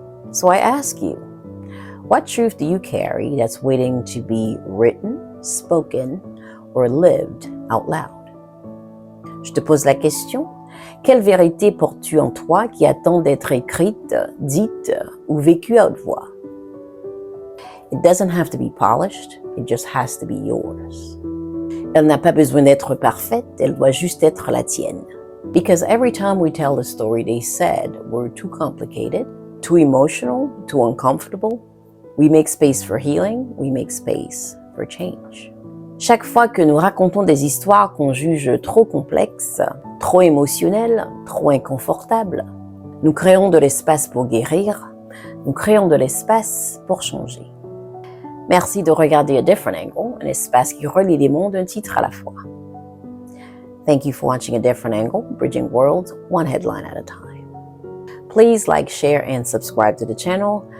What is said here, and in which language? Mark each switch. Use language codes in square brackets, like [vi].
[en] So I ask you, what truth do you carry that's waiting to be written, spoken, or lived out loud? [fr] Je te pose la question, quelle vérité portes-tu en toi qui attend d'être écrite, dite ou vécue à haute voix? [en] It doesn't have to be polished, it just has to be yours. [fr] Elle n'a pas besoin d'être parfaite, elle doit juste être la tienne. [en] Because every time we tell the story they said we're too complicated, too emotional, too uncomfortable, we make space for healing, we make space for change. [fr] Chaque fois que nous racontons des histoires qu'on juge trop complexes, trop émotionnelles, trop inconfortables, nous créons de l'espace pour guérir, nous créons de l'espace pour changer. Merci de regarder A Different Angle, un espace qui relie les mondes d'un titre à la fois. [en] Thank you for watching A Different Angle, bridging worlds one headline at a time. Please like, share, and subscribe to the channel.